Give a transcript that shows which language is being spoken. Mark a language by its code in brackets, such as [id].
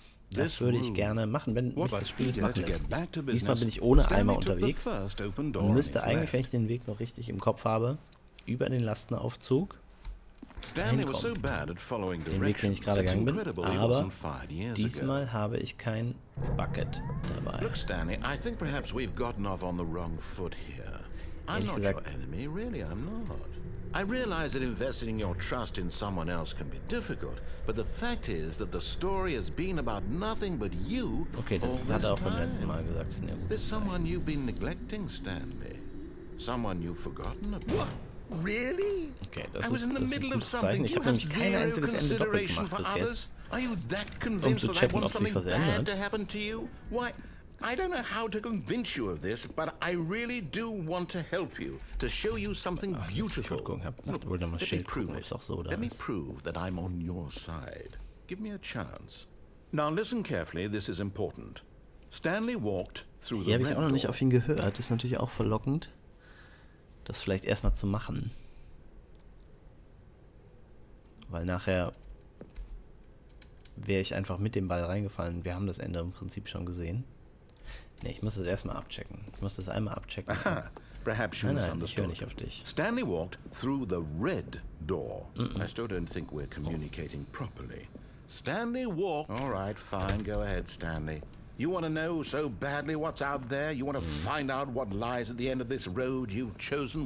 [de] Das würde ich gerne machen, wenn mich das Spiel es machen lässt. Diesmal bin ich ohne Eimer unterwegs und müsste eigentlich, wenn ich den Weg noch richtig im Kopf habe, über den Lastenaufzug hinkommen. Den Weg, den ich gerade gegangen bin, aber diesmal habe ich kein Bucket dabei. [en] Look, Stanley, I think perhaps we've gotten off on the wrong foot here. I'm not your enemy, really, I'm not. I realize that investing your trust in someone else can be difficult, but the fact is that the story has been about nothing but you. [de] Okay, das hat er auch beim letzten Mal gesagt. [en] There's someone you've been neglecting, Stanley. Someone you've forgotten about. Really? [de] Okay, das ist ein gutes Zeichen. Ich habe nämlich kein einziges Ende doppelt gemacht bis jetzt, zu checken, ob sich was ändert. [en] I don't know how to convince you of this, but I really do want to help you, to show you something beautiful. Let me prove that I'm on your side. Give me a chance. Now listen carefully, this is important. Stanley walked through the [de] Hier habe ich auch noch nicht auf ihn gehört. Das ist natürlich auch verlockend, das vielleicht erstmal zu machen. Weil nachher wäre ich einfach mit dem Ball reingefallen. Wir haben das Ende im Prinzip schon gesehen. Ne, ich muss das erstmal abchecken. Ich muss das einmal abchecken. [en] Perhaps you misunderstood. [de] Ich höre nicht auf dich. [en] Stanley walked through the red door. I still don't think we're communicating properly. Stanley walked... All right, fine. Go ahead, Stanley. You want to know so badly what's out there? You want to find out what lies at the end of this road you've chosen?